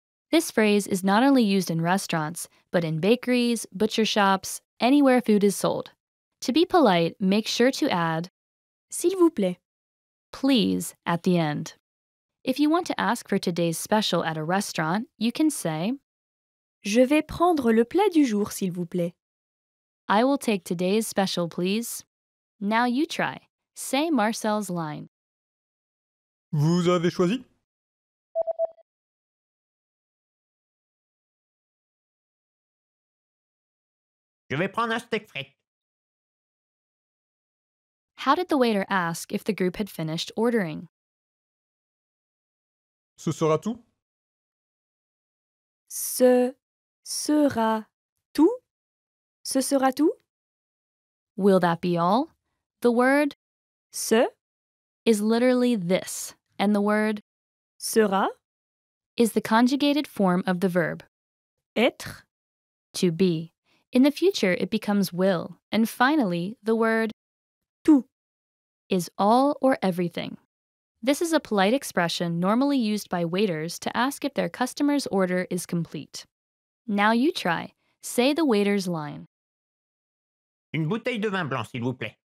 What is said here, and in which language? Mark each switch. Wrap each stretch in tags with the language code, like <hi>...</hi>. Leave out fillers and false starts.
<en>This phrase is not only used in restaurants, but in bakeries, butcher shops, anywhere food is sold. To be polite, make sure to add</en> <fr>S'il vous plaît.</fr> <en>please at the end. If you want to ask for today's special at a restaurant, you can say,</en> <fr>Je vais prendre le plat du jour, s'il vous plaît.</fr> <en>I will take today's special, please. Now you try. Say Marcel's line.</en> <fr>Vous avez choisi? Je vais prendre un steak frit.</fr> <en>How did the waiter ask if the group had finished ordering?</en> <fr>Ce sera tout? Ce sera tout. Ce sera tout?</fr> <en>Will that be all? The word</en> <fr>Ce</fr> <en>is literally this, and the word</en> <fr>sera</fr> <en>is the conjugated form of the verb</en> <fr>être.</fr> <en>to be. In the future, it becomes will. And finally, the word</en> <fr>tout</fr> <en>is all or everything. This is a polite expression normally used by waiters to ask if their customer's order is complete. Now you try. Say the waiter's line.</en> <fr>Une bouteille de vin blanc, s'il vous plaît.</fr>